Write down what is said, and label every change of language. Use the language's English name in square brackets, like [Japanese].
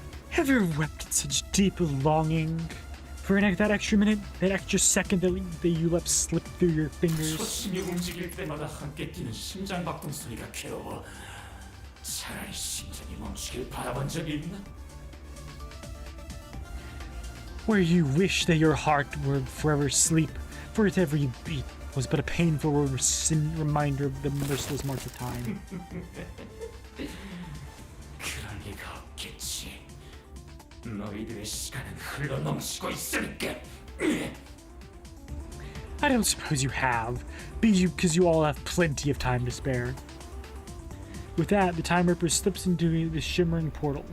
[English] Have you ever wept in such deep longing for that extra minute, that extra second that you let slip through your fingers? [Korean] 초심이 움직일 때마다 함께 뛰는 심장박동 소리가 괴로워. 차라리 심장이 멈추길 바라본 적이 있나? [English] Where you wish that your heart would forever sleep, for its every beat was but a painful reminder of the merciless march of time. [Korean] 그럴 리가 없겠지. 너희들의 시간은 흘러 넘치고 있으니까. [English] I don't suppose you have, because you all have plenty of time to spare. With that, the Time Ripper slips into the shimmering portal.